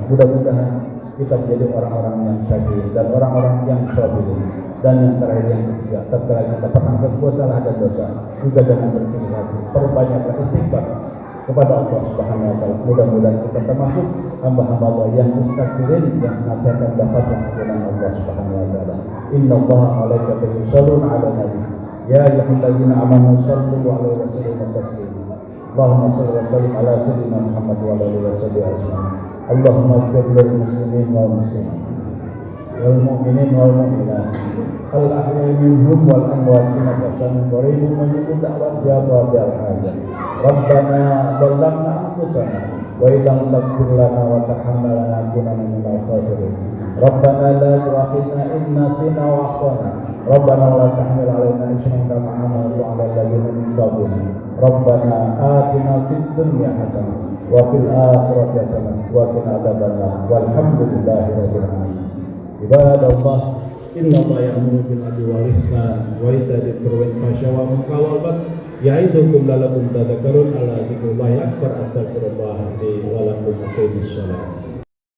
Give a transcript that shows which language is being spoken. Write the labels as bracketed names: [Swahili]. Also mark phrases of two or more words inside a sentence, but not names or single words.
[Indonesian] Mudah-mudahan kita menjadi orang-orang yang syakir dan orang-orang yang sabirin. Dan yang terakhir, yang ketiga, tatkala kita pernah berbuat salah dan dosa, juga jangan berkecil hati, perbanyaklah istighfar. kepada Allah [Arabic] سبحانه وتعالى. [Indonesian] Mudah-mudahan kita termasuk hamba-hamba Allah yang mustakbirin yang senantiasa dapat ampunan Allah [Arabic] سبحانه وتعالى. إن الله وملائكته يصلون على النبي. يا أيها الذين آمنوا صلوا عليه وسلموا تسليما. اللهم صل وسلم على سيدنا محمد وعلى آله وصحبه أجمعين. اللهم اغفر للمسلمين والمسلمات والمؤمنين والمؤمنات الأحياء منهم والأموات إنك سميع قريب مجيب الدعوات يا قاضي الحاجات. ربنا ظلمنا أنفسنا وإن لم تغفر لنا وترحمنا لنكونن من الخاسرين. ربنا لا تؤاخذنا إن نسينا أو أخطأنا. ربنا ولا تحمل علينا إصرا كما حملته على الذين من قبلنا. ربنا آتنا في الدنيا حسنة وفي الآخرة حسنة وقنا عذاب النار. والحمد لله رب العالمين. عباد الله، إن الله يأمر بالعدل والإحسان وإيتاء ذي القربى والفحشاء والمنكر والبغي يعظكم لعلكم تذكرون. ألا ذكر الله أكبر. أستغفر الله لي ولكم. أقيموا الصلاة.